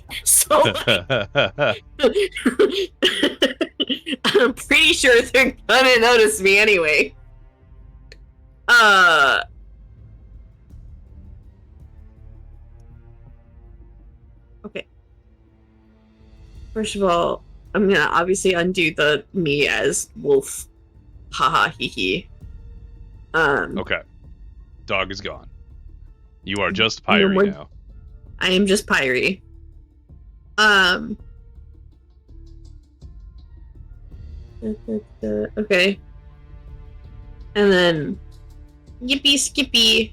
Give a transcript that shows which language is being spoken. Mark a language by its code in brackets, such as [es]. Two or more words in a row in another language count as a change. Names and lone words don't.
[en] So like, I'm pretty sure they're gonna notice me anyway. Okay. First of all, I'm gonna obviously undo the me as wolf. Haha hee hee. Okay. Dog is gone. You are just No Pyrie more- now. I am just Pyrie. Okay. And then Yippee Skippy.